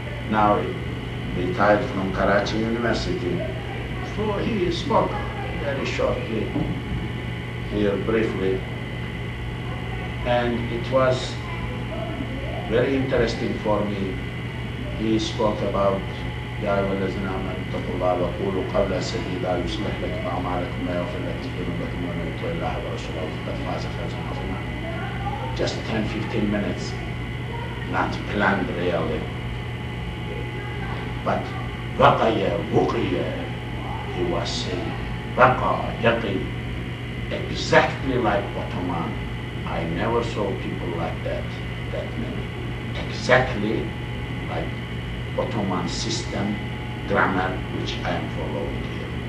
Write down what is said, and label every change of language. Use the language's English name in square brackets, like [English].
[English] Now retired from Karachi University. So he spoke very shortly here briefly. And it was very interesting for me. He spoke about [Arabic] يا أيها الذين آمنوا اتقوا الله وقولوا قولا سديدا يصلح لكم أعمالكم ويغفر لكم ذنوبكم ومن يطع الله ورسوله فقد فاز فوزا عظيما. [English] Just 10-15 minutes, not planned really. But [Arabic] وقي وقي, [English] he was saying [Arabic] وقى يقي, [English] exactly like Ottoman. I never saw people like that many. Exactly like Ottoman system, grammar, which I am following here.